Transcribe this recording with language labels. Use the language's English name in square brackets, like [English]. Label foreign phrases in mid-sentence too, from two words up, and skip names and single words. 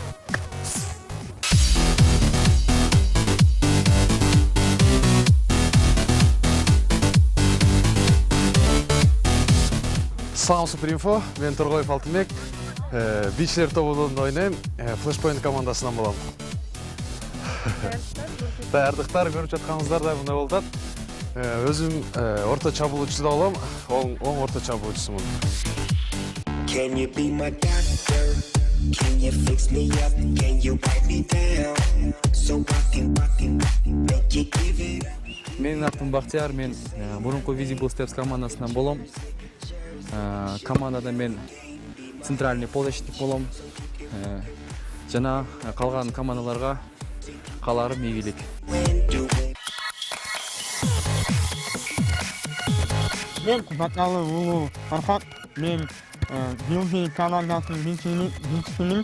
[Kyrgyz] Салам Суперинфо, мен Торгоев Алтынбек. Бийчилер тобунда ойнойм, Flashpoint командасынан болом. Даярдыктар көрүп жатканыңыздардай мындай болуп атат. Өзүм орто чабуулчу да болом, оң орто чабуулчусумун. [English] Can you be my doctor? Can you fix me up? Can you wipe me down? So I can make you give it up. [Kyrgyz] Менин атым Бактияр, мен мурунку Visible Steps командасынан болом. Командада мен [Russian] центральный полузащитник [Kyrgyz] болом. Жана калган командаларга кааларым ийгилик. Мен Баталы Улуу Фархат, мен Билби командасынын бийчисимин.